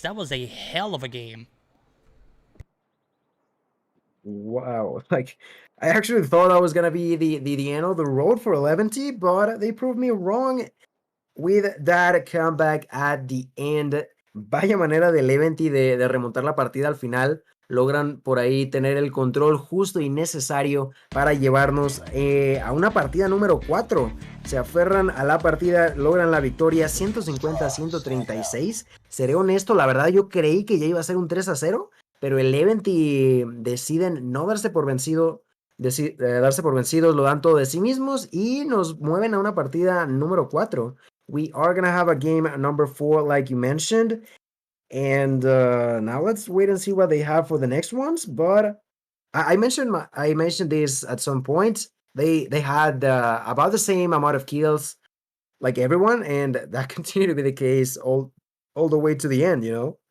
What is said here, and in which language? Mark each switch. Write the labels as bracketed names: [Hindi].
[English] That was a hell of a game. Wow, like I actually thought that was gonna be the end of the road for 11T, but they proved me wrong with that comeback at the end. [Spanish] Vaya manera de 11T de remontar la partida al final. Logran por ahí tener el control justo y necesario para llevarnos a una partida número 4. Se aferran a la partida, logran la victoria 150-136. Seré honesto, la verdad yo creí que ya iba a ser un 3-0. Pero el Eleventy deciden no darse por vencidos, lo dan todo de sí mismos y nos mueven a una partida número 4. [English] We are gonna have a game number 4 like you mentioned. And now let's wait and see what they have for the next ones. But I mentioned this at some point. They had about the same amount of kills like everyone, and that continued to be the case all the way to the end, you know?